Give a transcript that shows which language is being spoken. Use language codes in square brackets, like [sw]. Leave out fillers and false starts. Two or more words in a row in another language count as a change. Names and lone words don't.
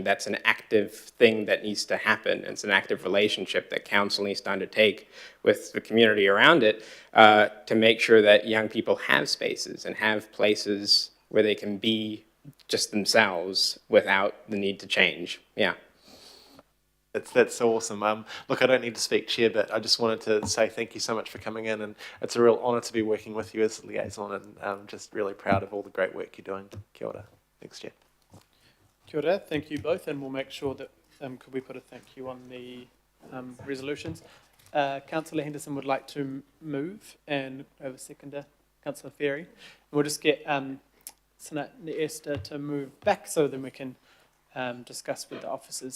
[en] That's an active thing that needs to happen. It's an active relationship that council needs to undertake with the community around it to make sure that young people have spaces and have places where they can be just themselves without the need to change. Yeah. That's so awesome. Look, I don't need to speak, Chair, but I just wanted to say thank you so much for coming in, and it's a real honour to be working with you as a liaison, and I'm just really proud of all the great work you're doing. [mi] Kia ora. [en] Thanks, Chair. [mi] Kia ora, [en] thank you both, and we'll make sure that, could we put a thank you on the resolutions. Councillor Henderson would like to move, and over seconder, Councillor Ferry. And we'll just get Sana Esther to move back so then we can discuss with the officers.